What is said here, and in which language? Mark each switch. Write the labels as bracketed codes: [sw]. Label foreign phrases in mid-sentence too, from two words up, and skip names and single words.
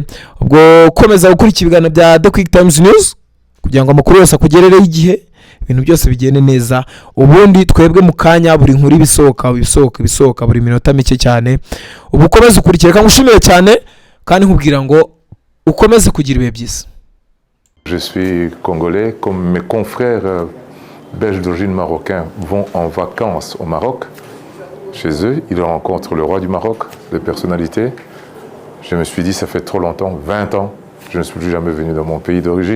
[rw] Ubwo komeza gukurikira ibiganiro bya The Quick Times News kugira ngo amakuru yose akugerereho igihe, ibintu byose bigende neza. Ubundi twebwe mu kanya buri nkuru ibisohoka buri minota mike cyane. Ubu ukomeze ukurikire, kangushimire cyane, kandi nkubwira ngo ukomeze kugira ibihe byiza. [fr] Je suis congolais, comme mes confrères belges d'origine marocain vont en vacances au Maroc. Chez eux, ils rencontrent le roi du Maroc, des personnalités. Je me suis dit, ça fait trop longtemps, 20 ans, je ne suis plus jamais venu dans mon pays d'origine.